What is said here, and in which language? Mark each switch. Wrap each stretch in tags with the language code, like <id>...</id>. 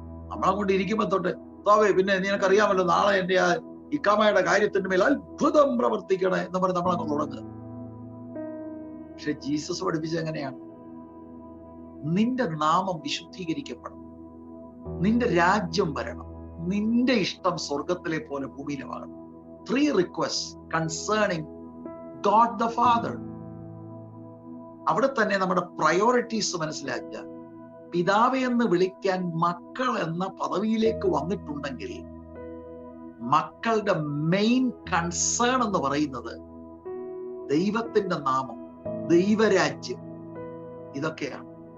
<ml>നമ്മളെ കൊണ്ട് ഇരിക്കുമ്പോ തൊട്ട് പിന്നെ നിനക്കറിയാമല്ലോ നാളെ എന്റെ ആ ഇക്കാമയുടെ കാര്യത്തിന്റെ മേൽ അത്ഭുതം പ്രവർത്തിക്കണേ എന്ന് പറഞ്ഞ് നമ്മളങ്ങ് തുടങ്ങുക. പക്ഷെ ജീസസ് പഠിപ്പിച്ചത് എങ്ങനെയാണ്? നിന്റെ നാമം വിശുദ്ധീകരിക്കപ്പെടണം, നിന്റെ രാജ്യം വരണം, നിന്റെ ഇഷ്ടം സ്വർഗത്തിലെ പോലെ ഭൂമിയിലുമാകണം.</ml> <en>3 requests concerning God the Father.</en> <ml>അവിടെ തന്നെ നമ്മുടെ പ്രയോറിറ്റീസ് മനസ്സിലാക്കുക. പിതാവേ എന്ന് വിളിക്കാൻ മക്കൾ എന്ന പദവിയിലേക്ക് വന്നിട്ടുണ്ടെങ്കിൽ മക്കളുടെ മെയിൻ കൺസേൺ എന്ന് പറയുന്നത് ദൈവത്തിന്റെ നാമം, ദൈവരാജ്യം, ഇതൊക്കെയാണ്.</ml>